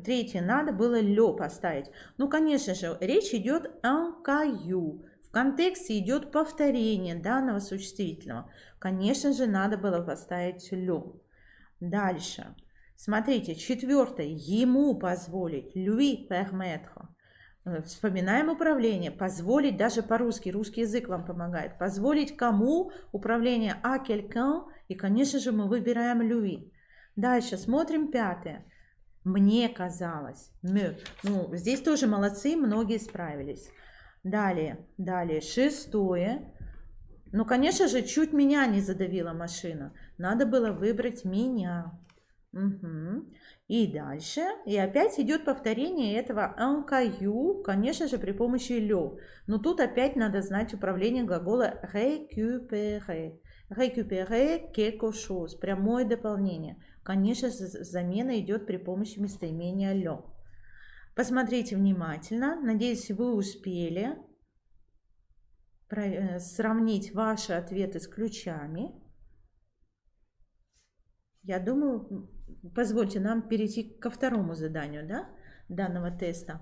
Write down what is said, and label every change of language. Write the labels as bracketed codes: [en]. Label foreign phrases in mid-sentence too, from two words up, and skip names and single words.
[ru] Третье надо было лё поставить. Ну, конечно же, речь идет о каю. В контексте идет повторение данного существительного. Конечно же, надо было поставить лё. Дальше. Смотрите, четвертое. Ему позволить. [fr] Lui permettre. [ru] Вспоминаем управление. Позволить даже по-русски. Русский язык вам помогает. Позволить кому? Управление [fr] à quelqu'un. [ru] И, конечно же, мы выбираем lui. Дальше смотрим пятое. Мне казалось. Ну, здесь тоже молодцы, многие справились. Далее шестое. Ну, конечно же, чуть меня не задавила машина. Надо было выбрать меня. И дальше. И опять идет повторение этого [fr] un caillou, [ru] конечно же, при помощи le. Но тут опять надо знать управление глагола récupérer. [fr] Récupérer quelque chose. [ru] Прямое дополнение. Конечно, замена идет при помощи местоимения le. Посмотрите внимательно. Надеюсь, вы успели сравнить ваши ответы с ключами. Я думаю, позвольте нам перейти ко второму заданию, да, данного теста.